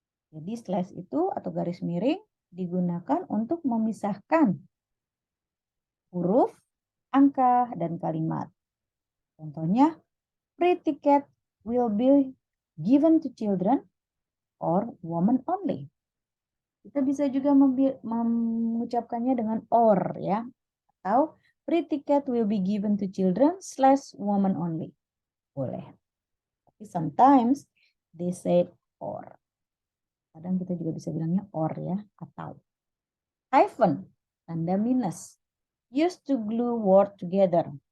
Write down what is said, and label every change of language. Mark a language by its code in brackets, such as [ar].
[id] Jadi slash itu atau garis miring digunakan untuk memisahkan huruf, angka, dan kalimat. [en] Contohnya, free ticket will be given to children or women only. [id] Kita bisa juga mengucapkannya dengan or ya. [en] Atau free ticket will be given to children / women only. [id] Boleh. [en] Tapi sometimes they say or. [id] Kadang kita juga bisa bilangnya or ya. Atau. Hyphen, tanda minus. [en] Used to glue word together.